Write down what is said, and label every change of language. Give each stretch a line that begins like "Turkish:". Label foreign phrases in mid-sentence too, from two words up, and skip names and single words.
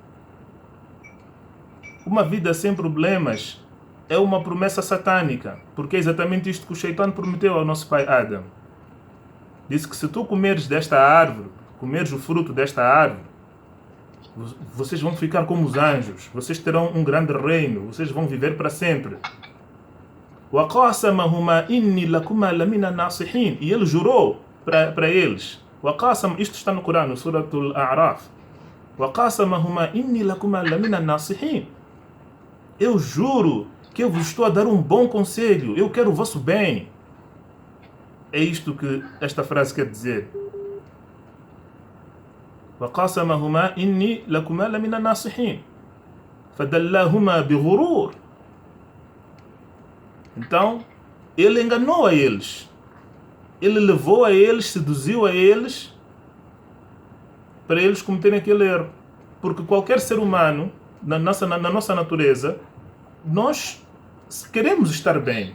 Portuguese: Uma vida sem problemas é uma promessa satânica, porque é exatamente isto que o Shaitã prometeu ao nosso pai Adam. Disse que se tu comeres desta árvore, comeres o fruto desta árvore, vocês vão ficar como os anjos, vocês terão um grande reino, vocês vão viver para sempre.
Arabic: وَقَاسَمَهُمَا إِنِّي لَكُمَا لَمِنَ النَّاصِحِينَ.
Portuguese: E ele jurou para eles. Isto está no Corão, no Suratul A'raf.
Arabic: وَقَاسَمَهُمَا إِنِّي لَكُمَا لَمِنَ النَّاصِحِينَ.
Portuguese: Eu juro que eu vos estou a dar um bom conselho, eu quero o vosso bem. É isto que esta frase quer dizer.
Arabic: وَقَاسَمَهُمَا إِنِّي لَكُمَا لَمِنَ النَّاصِحِينَ فَدَلَّاهُمَا بِغُرُورٍ.
Portuguese: Então, ele enganou a eles. Ele levou a eles, seduziu a eles, para eles cometerem aquele erro. Porque qualquer ser humano, na nossa natureza, nós queremos estar bem.